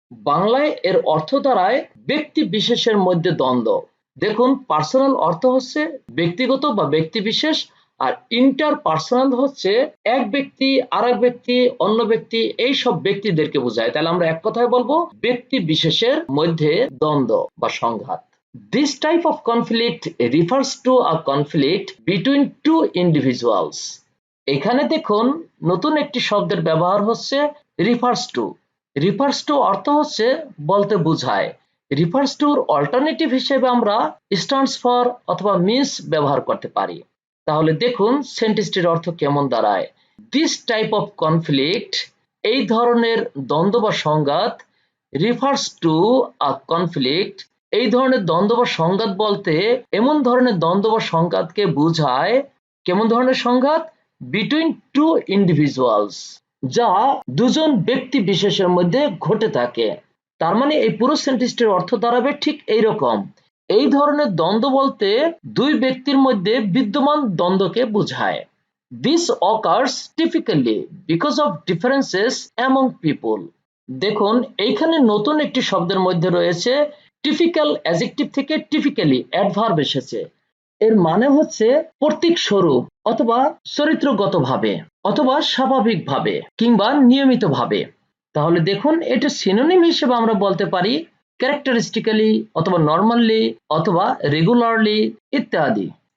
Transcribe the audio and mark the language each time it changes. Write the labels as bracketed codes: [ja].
[bn] বাংলায় এর অর্থ দাঁড়ায় ব্যক্তি বিশেষের মধ্যে দ্বন্দ্ব। দেখুন পার্সোনাল অর্থ হচ্ছে ব্যক্তিগত বা ব্যক্তি বিশেষ, আর ইন্টারপার্সোনাল হচ্ছে এক ব্যক্তি আর এক ব্যক্তি অন্য ব্যক্তি এই সব ব্যক্তিদেরকে বোঝায়। তাহলে আমরা এক কথায় বলবো ব্যক্তি বিশেষের মধ্যে দ্বন্দ্ব বা সংঘাত। [en] This type of conflict refers to a conflict between two individuals. [bn] এখানে দেখুন নতুন একটি শব্দের ব্যবহার হচ্ছে রিফার্স টু। রিফার্স টু অর্থ হচ্ছে বলতে বোঝায়। রিফার্স টুর অল্টারনেটিভ হিসেবে আমরা স্ট্যান্ডস ফর অথবা মিনস ব্যবহার করতে পারি। তাহলে দেখুন সেন্টেন্সটির অর্থ কেমন দাঁড়ায়। [en] this type of conflict, [bn] এই ধরনের দ্বন্দ্ব বা সংঘাত, [en] refers to a conflict, [bn] এই ধরনের দ্বন্দ্ব বা সংঘাত বলতে এমন ধরনের দ্বন্দ্ব বা সংঘাতকে বোঝায়। কেমন ধরনের সংঘাত? [en] between two individuals, [bn] যা দুজন ব্যক্তি বিশেষের মধ্যে ঘটে থাকে। তার মানে এই পুরো সেন্টেন্সটির অর্থ দাঁড়াবে ঠিক এইরকম। এই ধরনের দ্বন্দ্ব বলতে দুই ব্যক্তির মধ্যে বিদ্যমান দ্বন্দ্বকে বোঝায়। [en] This occurs typically because of differences among people. [bn] দেখুন এইখানে নতুন একটি শব্দের মধ্যে রয়েছে টিপিক্যাল, অ্যাডজেক্টিভ থেকে টিপিক্যালি অ্যাডভার্ব এসেছে। এর মানে হচ্ছে প্রতীক স্বরূপ অথবা চরিত্রগতভাবে অথবা স্বাভাবিকভাবে কিংবা নিয়মিতভাবে। তাহলে দেখুন এটা সিনোনিম হিসেবে আমরা বলতে পারি ক্যারেক্টারিস্টিক্যালি অথবা নর্মালি অথবা রেগুলারলি ইত্যাদি।